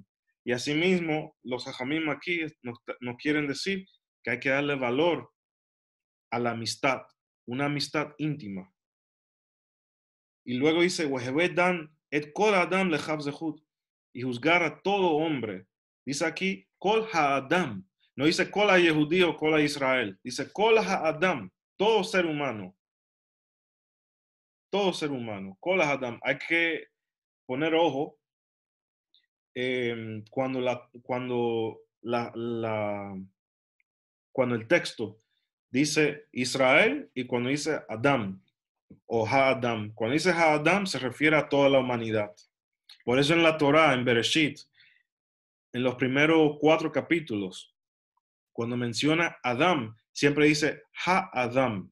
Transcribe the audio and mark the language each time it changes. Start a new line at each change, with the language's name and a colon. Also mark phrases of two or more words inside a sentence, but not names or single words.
Spanish: Y asimismo, los hajamim aquí nos quieren decir que hay que darle valor a la amistad, una amistad íntima.
Hebrew: Y luego dice, דן את כל אדם לכף זכות,
Spanish: y juzgar a todo hombre. Dice aquí,
Hebrew: כל האדם.
Spanish: No dice
Hebrew: כל היהודי
Spanish: o
Hebrew: כל הישראל.
Spanish: Dice
Hebrew: כל האדם,
Spanish: todo ser humano. Todo ser humano.
Hebrew: כל האדם.
Spanish: Hay que poner ojo cuando el texto dice Israel y cuando dice Adam o Ha-Adam. Cuando dice Ha-Adam se refiere a toda la humanidad. Por eso en la Torá, en Bereshit, en los primeros 4 capítulos, cuando menciona Adam, siempre dice Ha-Adam.